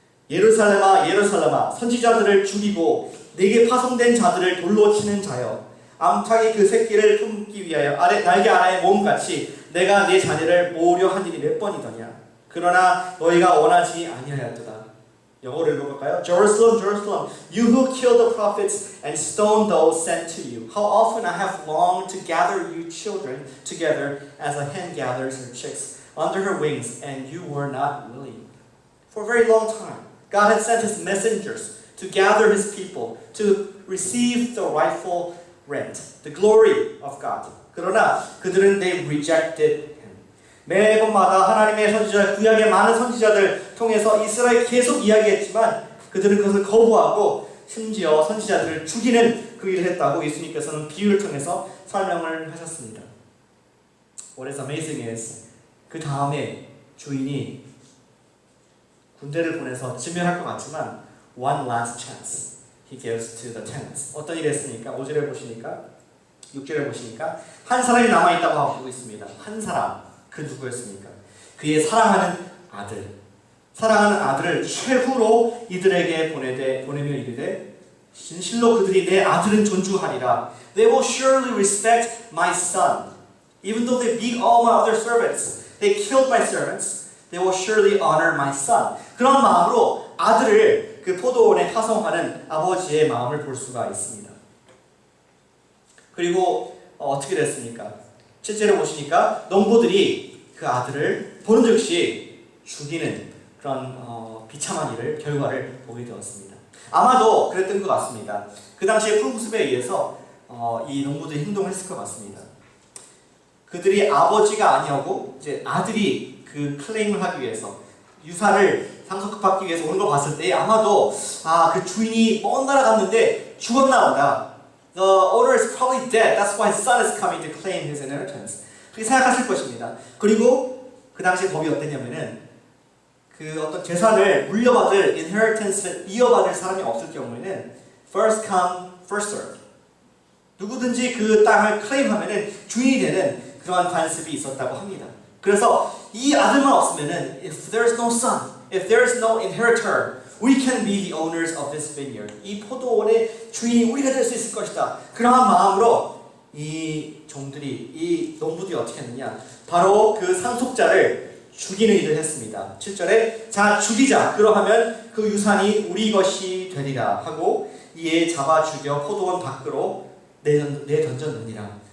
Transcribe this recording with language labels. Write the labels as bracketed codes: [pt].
[ko] 예루살렘아 예루살렘아 선지자들을 죽이고 네게 파송된 자들을 돌로 치는 자여 암탉이 그 새끼를 품기 위하여 날개 아래의 몸같이 내가 네 자녀를 모으려 한 일이 몇 번이더냐. 그러나 너희가 원하지 아니하였도다. 영어로 읽어볼까요? [en] Jerusalem, Jerusalem, you who kill the prophets and stone those sent to you. How often I have longed to gather you children together as a hen gathers her chicks under her wings, and you were not willing. For a very long time, God had sent His messengers to gather His people to receive the rightful rent, the glory of God. [ko] 그러나 그들은 [en] they rejected Him. [ko] 매번마다 하나님의 선지자, 구약의 많은 선지자들 통해서 이스라엘 계속 이야기했지만 그들은 그것을 거부하고 심지어 선지자들을 죽이는 그 일을 했다고 예수님께서는 비유를 통해서 설명을 하셨습니다. [en] What is amazing is [ko] 그 다음에 주인이 군대를 보내서 지면할 것 같지만 [en] one last chance he gives to the tenants. [ko] 어떤 일을 했습니까? 5절에 보시니까 6절에 보시니까 한 사람이 남아있다고 하고 있습니다. 한 사람. 그 누구였습니까? 그의 사랑하는 아들을 최후로 이들에게 보내며 이르되 진실로 그들이 내 아들은 존중하리라. [en] They will surely respect my son. Even though they beat all my other servants, they killed my servants, they will surely honor my son. [ko] 그런 마음으로 아들을 그 포도원에 파송하는 아버지의 마음을 볼 수가 있습니다. 그리고 어떻게 됐습니까? 7절에 보시니까 농부들이 그 아들을 보는 즉시 죽이는 그런 비참한 결과를 보게 되었습니다. 아마도 그랬던 것 같습니다. 그 당시에 풍습에 의해서 이 농부들이 행동했을 것 같습니다. 그들이 아버지가 아니었고 이제 아들이 그 클레임을 하기 위해서 유사를 상속받기 위해서 온 걸 봤을 때 아마도 그 주인이 먼 나라 갔는데 죽었나 보다. [en] The owner is probably dead. That's why his son is coming to claim his inheritance. [ko] 그렇게 생각하실 것입니다. 그리고 그 당시 법이 어땠냐면은 그 어떤 재산을 물려받을 inheritance를 이어받을 사람이 없을 경우에는 [en] first come, first serve. [ko] 누구든지 그 땅을 클레임하면은 주인이 되는 그러한 관습이 있었다고 합니다. 그래서 이 아들만 없으면은 [en] if there's no son, if there's no inheritor, we can be the owners of this vineyard. [ko] 이 포도원의 주인이 우리가 될 수 있을 것이다. 그러한 마음으로 이 종들이, 이 농부들이 어떻게 했느냐? 바로 그 상속자를 죽이는 일을 했습니다. 7절에 자 죽이자. 그러하면 그 유산이 우리 것이 되리라 하고 이에 잡아 죽여 포도원 밖으로 내던졌느니라.